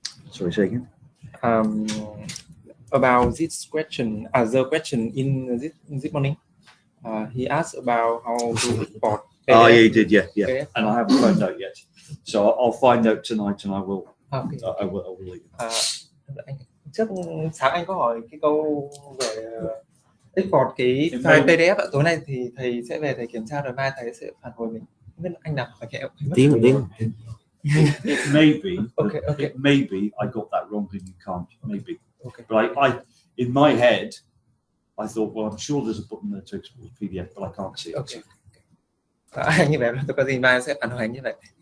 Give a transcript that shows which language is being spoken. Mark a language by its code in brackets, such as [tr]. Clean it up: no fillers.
[en] Sorry, say again. About this question, the question in this morning, he asked about how to export PDF. Oh, yeah, he did. Yeah. PDF. And I haven't found out yet. So I'll find out tonight, and I will. Okay. I will leave. [vi] Trước sáng anh có hỏi cái câu về export cái file PDF ạ. Tối nay thì thầy sẽ về thầy kiểm tra rồi mai thầy sẽ phản hồi mình. Không biết anh nào phải kẹo. Tiếng. [en] It may be. Okay. It may be I got that wrong and you can't. Maybe. Okay. But I in my head, I thought, well, I'm sure there's a button there to export PDF, but I can't see it. Okay. [vi] Như vậy tôi có gì mai sẽ phản hồi anh như vậy.